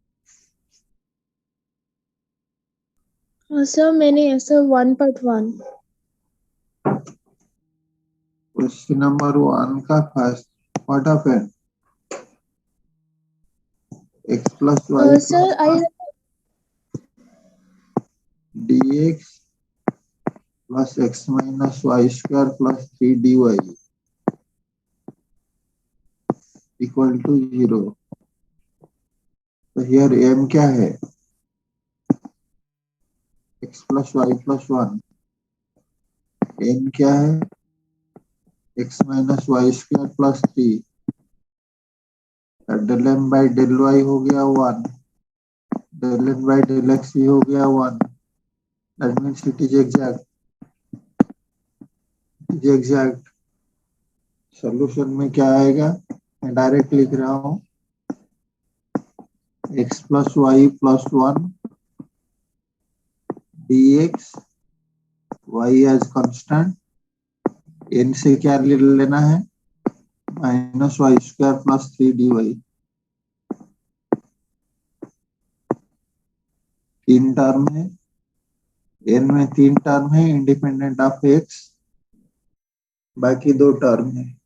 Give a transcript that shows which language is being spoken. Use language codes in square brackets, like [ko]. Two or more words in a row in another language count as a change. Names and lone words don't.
[hi] सर मैंने सर 1.1। [en] question number 1 का first what happened? x plus y sir I dx plus x minus y square plus 3 dy equal to 0. तो here m [hi] क्या है? [en] x plus y plus 1. n [hi] क्या है? [en] x minus y square plus 3. del m by del y [hi] हो गया [en] 1. del n by del x [hi] भी हो गया [en] 1. That means it is exact. It is exact. [hi] सॉल्यूशन में क्या आएगा? मैं डायरेक्ट लिख रहा हूँ [en] x plus y plus 1 dx y as constant n [hi] से क्या लेना है? [en] minus y square plus 3 dy. [hi] तीन टर्म है, n में 3 टर्म है [en] independent of x, [hi] बाकी 2 टर्म है।